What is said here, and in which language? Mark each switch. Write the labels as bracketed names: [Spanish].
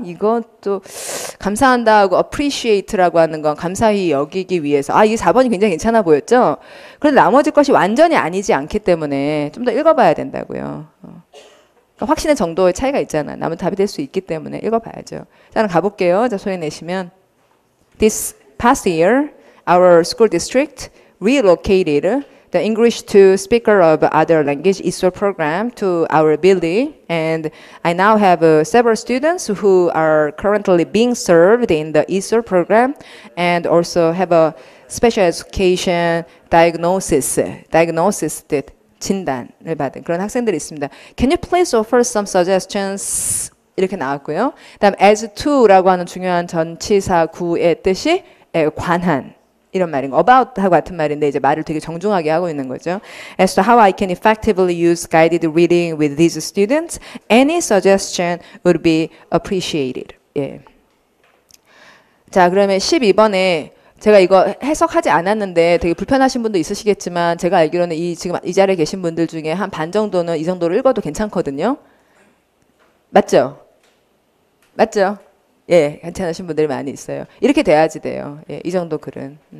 [Korean] 이것도 감사한다 하고 appreciate라고 하는 건 감사히 여기기 위해서. 아, 이 4번이 굉장히 괜찮아 보였죠? 그런데 나머지 것이 완전히 아니지 않기 때문에 좀 더 읽어봐야 된다고요. 그러니까 확신의 정도의 차이가 있잖아. 남은 답이 될 수 있기 때문에 읽어봐야죠. 자, 그럼 가볼게요. 자, 소리 내시면 [English] This past year, our school district relocated the English to speaker of other language ESOL program to our building, and I now have several students who are currently being served in the ESOL program, and also have a special education diagnosis [Korean] 뜻 진단을 받은 그런 학생들이 있습니다. [English] Can you please offer some suggestions? [Korean] 이렇게 나왔고요. 다음 as to라고 하는 중요한 전치사 구의 뜻이 관한 이런 말인 거. about하고 같은 말인데 이제 말을 되게 정중하게 하고 있는 거죠. [English] As to how I can effectively use guided reading with these students, any suggestion would be appreciated. [Korean] 예. 자, 그러면 12번에 제가 이거 해석하지 않았는데 되게 불편하신 분도 있으시겠지만 제가 알기로는 지금 이 자리에 계신 분들 중에 한 반 정도는 이 정도로 읽어도 괜찮거든요. 맞죠? 맞죠? 예, 괜찮으신 분들이 많이 있어요. 이렇게 돼야지 돼요. 예, 이 정도 글은.